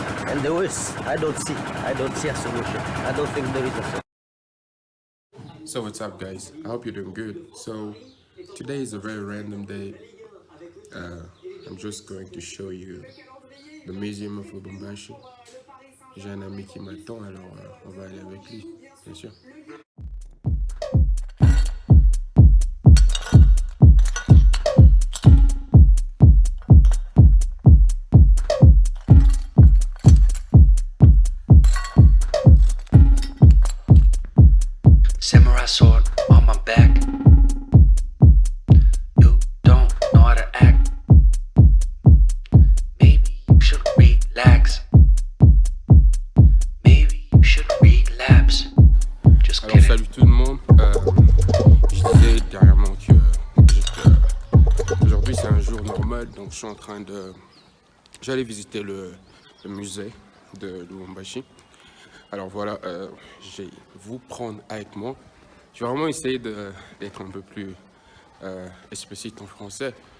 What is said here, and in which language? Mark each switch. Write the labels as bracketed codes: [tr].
[en] And the worst, I don't see a solution. I don't think there is a solution. So what's up guys, I hope you're doing good. So today is a very random day. I'm just going to show you the Museum of Lubumbashi. [fr] J'ai un ami qui m'attend, alors on va aller avec lui, bien sûr. [en] Samurai sword on my back. You don't know how to act. Maybe you should relax. Maybe you should relapse. Just [fr] Alors [en] kidding. [fr] salut tout le monde. Je disais dernièrement que aujourd'hui c'est un jour normal, donc je suis en train de... J'allais visiter le musée de Lubumbashi. Alors voilà, je vais vous prendre avec moi. Je vais vraiment essayer d'être un peu plus explicite en français.